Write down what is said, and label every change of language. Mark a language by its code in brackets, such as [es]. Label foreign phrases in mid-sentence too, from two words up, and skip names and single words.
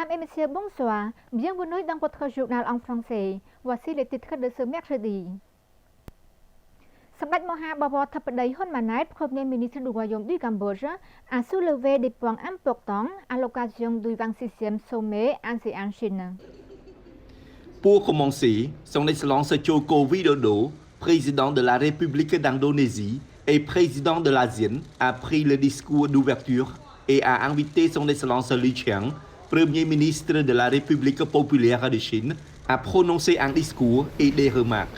[fr] messieurs, bonsoir. Bienvenue dans votre journal en français. Voici les titres de ce mercredi. សម្ដេចមហាបវរធិបតីហ៊ុនម៉ាណែត Premier ministre du Royaume du Cambodge, a soulevé des points importants à l'occasion du 26e sommet ASEAN-Chine. Pour commencer, son Excellence Joko Widodo, président de la République d'Indonésie et président de l'ASEAN, a pris le discours d'ouverture et a invité son Excellence Li Qiang, Premier ministre de la République populaire de Chine, à prononcer un discours et des remarques.